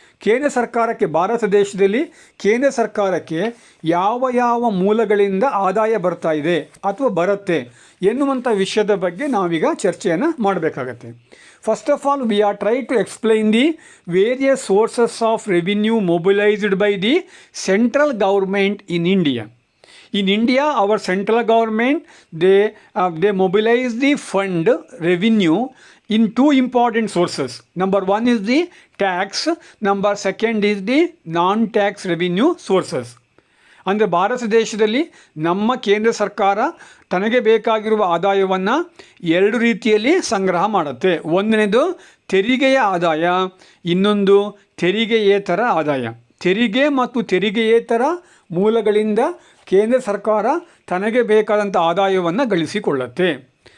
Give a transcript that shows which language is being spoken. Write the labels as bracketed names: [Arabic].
[Kannada] ಕೇಂದ್ರ ಸರ್ಕಾರಕ್ಕೆ, ಭಾರತ ದೇಶದಲ್ಲಿ ಕೇಂದ್ರ ಸರ್ಕಾರಕ್ಕೆ ಯಾವ ಮೂಲಗಳಿಂದ ಆದಾಯ ಬರ್ತಾ ಇದೆ ಅಥವಾ ಬರುತ್ತೆ ಎನ್ನುವಂಥ ವಿಷಯದ ಬಗ್ಗೆ ನಾವೀಗ ಚರ್ಚೆಯನ್ನು ಮಾಡಬೇಕಾಗತ್ತೆ. [English] First of all, we are try to explain the various sources of revenue mobilized by the central government in India. In India, our central government, they mobilize the fund revenue in two important sources. Number one is the tax. Number second is the non-tax revenue sources. [Kannada] ಅಂದರೆ ಭಾರತ ದೇಶದಲ್ಲಿ ನಮ್ಮ ಕೇಂದ್ರ ಸರ್ಕಾರ ತನಗೆ ಬೇಕಾಗಿರುವ ಆದಾಯವನ್ನು ಎರಡು ರೀತಿಯಲ್ಲಿ ಸಂಗ್ರಹ ಮಾಡುತ್ತೆ. ಒಂದನೇದು ತೆರಿಗೆಯ ಆದಾಯ, ಇನ್ನೊಂದು ತೆರಿಗೆಯೇತರ ಆದಾಯ. ತೆರಿಗೆ ಮತ್ತು ತೆರಿಗೆಯೇತರ ಮೂಲಗಳಿಂದ ಕೇಂದ್ರ ಸರ್ಕಾರ ತನಗೆ ಬೇಕಾದಂಥ ಆದಾಯವನ್ನು ಗಳಿಸಿಕೊಳ್ಳುತ್ತೆ.